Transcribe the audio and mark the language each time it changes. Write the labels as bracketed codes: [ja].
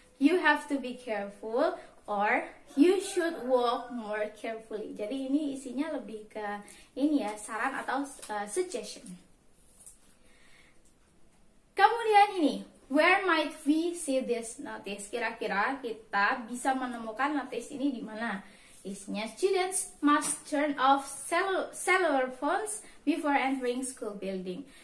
[en] You have to be careful, or you should walk more carefully. [id] Jadi ini isinya lebih ke ini ya, saran atau suggestion. Kemudian ini, [en] where might we see this notice? [id] Kira-kira kita bisa menemukan notice ini di mana? [en] Isinya students must turn off cellular phones before entering school building.